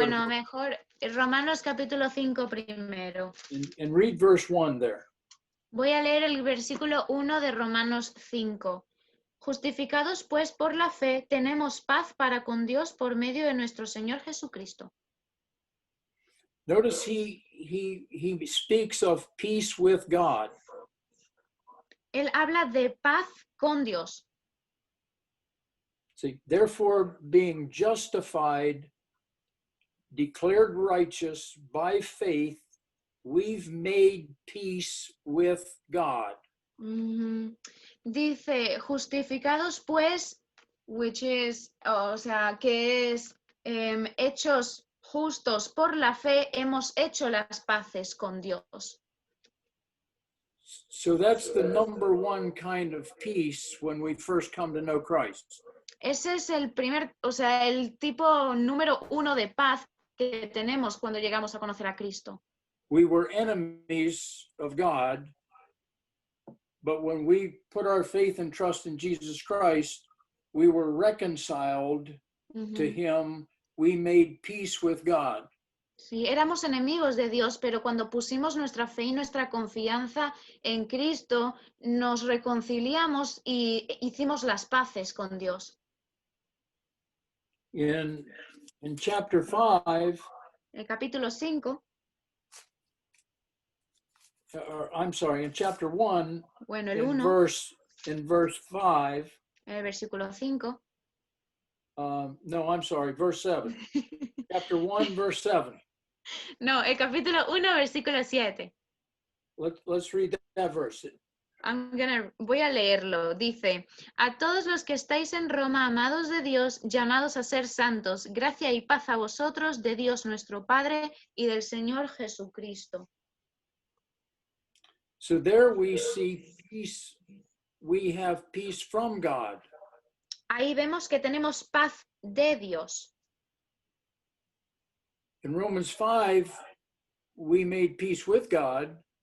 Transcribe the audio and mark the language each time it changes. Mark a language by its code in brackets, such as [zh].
[es] Bueno, mejor Romanos capítulo 5 primero. [en] and read verse 1 there. [es] Voy a leer el versículo 1 de Romanos 5. Justificados pues por la fe, tenemos paz para con Dios por medio de nuestro Señor Jesucristo. [en] Notice he speaks of peace with God. [es] Él habla de paz con Dios. [en] See, therefore, being justified, declared righteous by faith, we've made peace with God. [es] Dice, justificados pues, [en] which is, [es] o sea, que es hechos justos por la fe, hemos hecho las paces con Dios. [en] So that's the number one kind of peace when we first come to know Christ. [es] Ese es el primer, o sea, el tipo número 1 de paz que tenemos cuando llegamos a conocer a Cristo. [en] We were enemies of God, but when we put our faith and trust in Jesus Christ, we were reconciled to him. We made peace with God. [es] Sí, éramos enemigos de Dios, pero cuando pusimos nuestra fe y nuestra confianza en Cristo, nos reconciliamos y hicimos las paces con Dios. [en] In chapter 5, [es] El capítulo 5, [en] I'm sorry, in chapter 1, [es] bueno, el [en] in 1, verse 5, [es] el versículo 5. [en] no, I'm sorry, verse 7. Chapter 1, verse 7. [es] No, el capítulo 1, versículo 7. [en] Let's read that verse. [es] Voy a leerlo. Dice, a todos los que estáis en Roma, amados de Dios, llamados a ser santos, gracia y paz a vosotros de Dios nuestro Padre y del Señor Jesucristo. [en] So there we see peace. We have peace from God. [es] Ahí vemos que tenemos paz de Dios. [en] In Romans 5, we made peace with God.